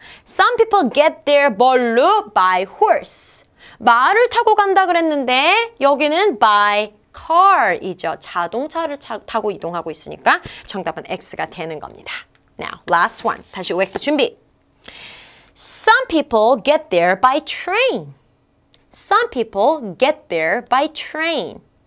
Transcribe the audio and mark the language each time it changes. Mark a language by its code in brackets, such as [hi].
[en] Some people get there [ko] 뭘로? [en] By horse. [ko] 말을 타고 간다 그랬는데 여기는 [en] by car [ko] 이죠. 자동차를 타고 이동하고 있으니까 정답은 X가 되는 겁니다. [en] Now, last one. [ko] 다시 OX 준비. [en] Some people get there by train. Some people get there by train.